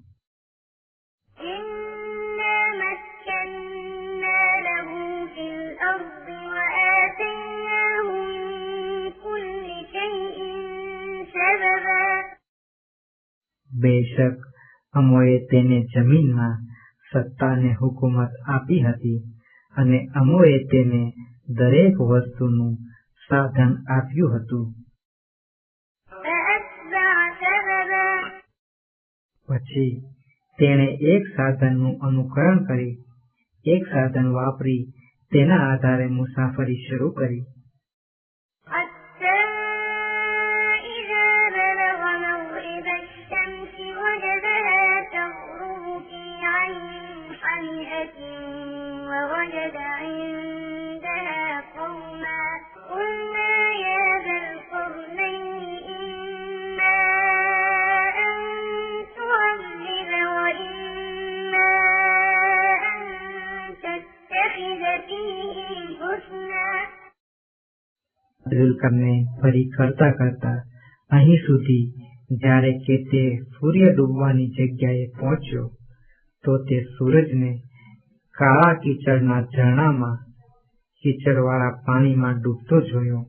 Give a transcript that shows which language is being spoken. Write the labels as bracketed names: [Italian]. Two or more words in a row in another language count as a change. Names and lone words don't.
[Gujarati] બેશક અમોએ તેને જમીનમાં સત્તાને હુકુમત આપી હતી, અને અમોએ તેને દરેક વસ્તુનું સાધન આપ્યું હતું. પછી તેણે એક સાધનનું અનુકરણ કરી, એક સાધન વાપરી તેના આધારે મુસાફરી શરૂ કરી. [Arabic] ووجد عندها قوما قلنا يا ذا القرنين إما أن تعذب وإما أن تتخذ فيهم حسنا. [Gujarati] ઝુલ્કરનૈન ફરી કરતા અહીં સુધી જ્યારે કે તે સૂર્ય ડૂબવાની જગ્યાએ પહોંચ્યો, તો તે સૂરજને કાળા કીચડના ઝરણામાં કીચડવાળા પાણીમાં ડૂબતો જોયો.